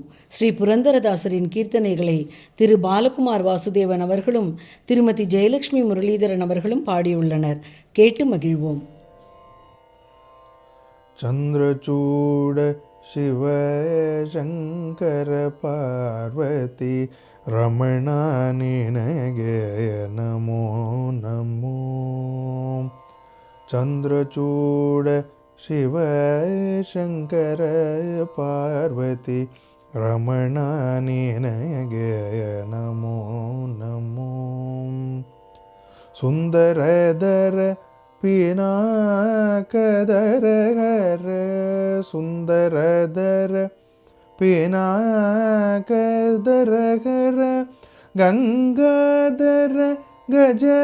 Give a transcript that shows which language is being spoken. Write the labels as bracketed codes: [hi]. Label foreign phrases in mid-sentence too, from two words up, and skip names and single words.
[ta] ஸ்ரீ புரந்தரதாசரின் கீர்த்தனைகளை திரு பாலகுமார் வாசுதேவன் அவர்களும் திருமதி ஜெயலட்சுமி முரளிதரன் அவர்களும் பாடியுள்ளனர். கேட்டு மகிழ்வோம். [kn] ಚಂದ್ರಚೂಡ ಶಿವ ಶಂಕರ ಪಾರ್ವತಿ ರಮಣ ನಿನಗೆ ನಮೋ ನಮೋ. ಚಂದ್ರಚೂಡ ಶಿವ ಶಂಕರ ಪಾರ್ವತಿ ರಮಣ ನಿನಗೆ ನಮೋ ನಮೋ. ಸುಂದರದರ ಪಿನಾಕದರ ಹರ ಸುಂದರದರ ಪಿನಾಕದರ ಹರ ಗಂಗಾಧರ ಗಜ